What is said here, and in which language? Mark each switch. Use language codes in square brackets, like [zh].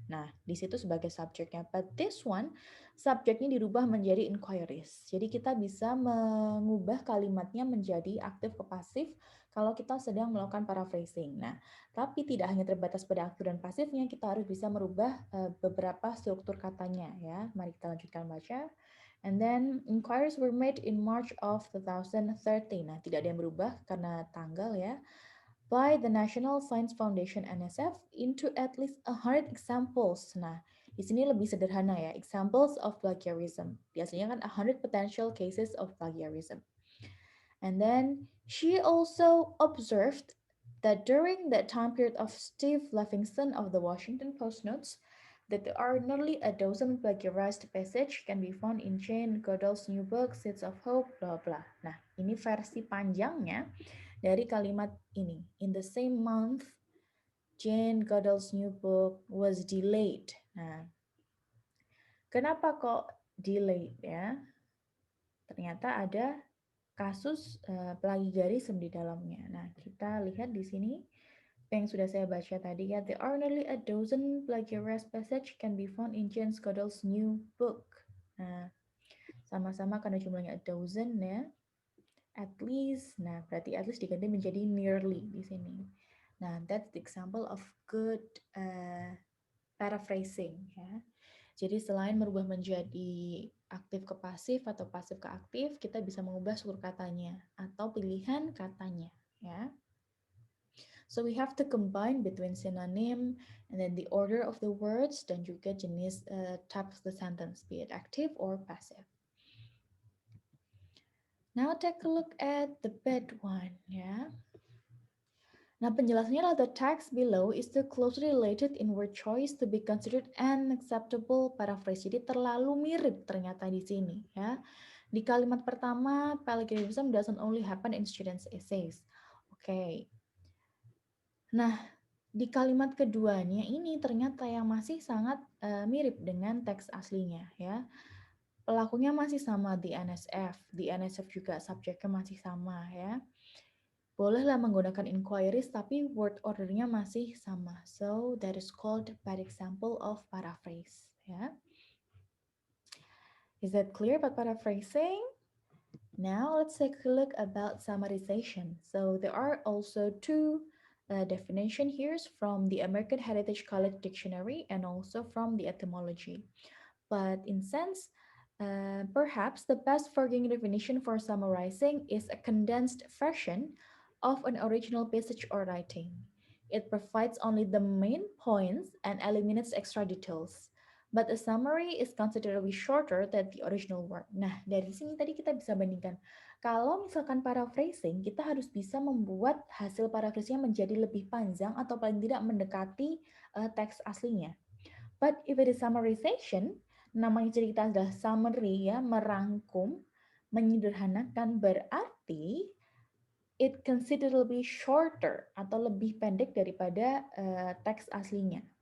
[id] Nah, di situ sebagai subjeknya. [en] But this one, [id] subjeknya dirubah menjadi inquiries. Jadi kita bisa mengubah kalimatnya menjadi aktif ke pasif kalau kita sedang melakukan paraphrasing. Nah, tapi tidak hanya terbatas pada aktif dan pasifnya, kita harus bisa merubah beberapa struktur katanya ya. Mari kita lanjutkan baca. [en] And then inquiries were made in March of 2013. [id] Nah, tidak ada yang berubah karena tanggal ya. [en] By the National Science Foundation NSF into at least 100 examples. [id] Nah, di sini lebih sederhana ya. [en] Examples of plagiarism. [id] Biasanya kan [en] 100 potential cases of plagiarism. And then she also observed that during that time period of Steve Levingston of the Washington Post notes that there are nearly a dozen plagiarized passages can be found in Jane Goodall's new book, Seeds of Hope, blah blah. [id] Nah, ini versi panjangnya dari kalimat ini. [en] In the same month, Jane Goodall's new book was delayed. [id] Nah, kenapa kok delayed ya? Ternyata ada kasus plagiarisme di dalamnya. Nah, kita lihat di sini yang sudah saya baca tadi ya, [en] there are nearly a dozen plagiarized passage can be found in Jane Goodall's new book. [id] Nah, sama-sama karena jumlahnya a dozen ya, at least. Nah, berarti at least diganti menjadi nearly di sini. [en] Nah, that's the example of good paraphrasing ya. [id] Jadi selain merubah menjadi aktif ke pasif atau pasif ke aktif, kita bisa mengubah struktur katanya atau pilihan katanya ya. [en] So we have to combine between synonym and then the order of the words [id] dan juga jenis [en] type of the sentence, be it active or passive. Now take a look at the bad one ya. [id] Nah, penjelasannya adalah [en] the text below is too closely related in word choice to be considered an acceptable paraphrase. [id] Jadi terlalu mirip ternyata di sini ya. Di kalimat pertama, [en] plagiarism doesn't only happen in students' essays. Oke. [id] Nah, di kalimat keduanya ini ternyata yang masih sangat mirip dengan teks aslinya ya. Pelakunya masih sama di NSF. Di NSF juga subjeknya masih sama ya. Bolehlah menggunakan inquiries, tapi word ordernya masih sama. [en] So, that is called bad example of paraphrase. Ya. Is that clear about paraphrasing? Now, let's take a look about summarization. So, there are also two definition here from the American Heritage College Dictionary and also from the etymology. But in sense, perhaps the best working definition for summarizing is a condensed version of an original passage or writing. It provides only the main points and eliminates extra details. But a summary is considerably shorter than the original work. [id] Nah, dari sini tadi kita bisa bandingkan. Kalau misalkan paraphrasing, kita harus bisa membuat hasil paraphrasingnya menjadi lebih panjang atau paling tidak mendekati teks aslinya. [en] But if it is summarization, [id] namanya cerita adalah summary ya, merangkum, menyederhanakan, berarti [en] it considerably shorter [id] atau lebih pendek daripada teks aslinya.